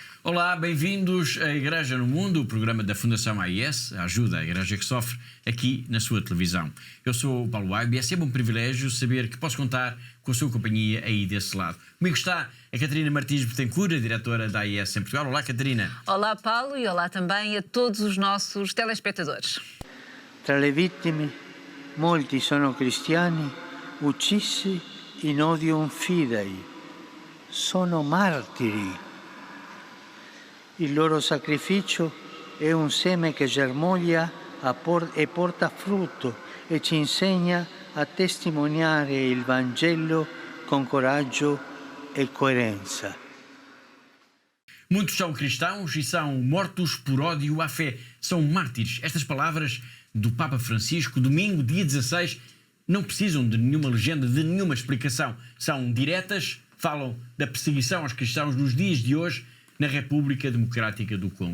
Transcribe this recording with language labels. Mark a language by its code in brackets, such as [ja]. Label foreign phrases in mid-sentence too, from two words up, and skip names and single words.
[pt] Olá, bem-vindos à Igreja no Mundo, o programa da Fundação AIS, ajuda a Igreja que sofre, aqui na sua televisão. Eu sou o Paulo Waibe e é sempre um privilégio saber que posso contar com a sua companhia aí desse lado. Comigo está a Catarina Martins Betancourt, a diretora da AIS em Portugal. Olá, Catarina. Olá, Paulo, e olá também a todos os nossos telespectadores. [it] Tra le vittime, molti sono cristiani uccisi [la] in odium fidei. [it] Sono martiri. Il loro sacrificio è un seme che germoglia e porta frutto e ci insegna a testimoniare il Vangelo con coraggio e coerenza. [pt] Muitos são cristãos e são mortos por ódio à fé. São mártires. Estas palavras do Papa Francisco, domingo, dia 16, não precisam de nenhuma legenda, de nenhuma explicação. São diretas, falam da perseguição aos cristãos nos dias de hoje na República Democrática do Congo.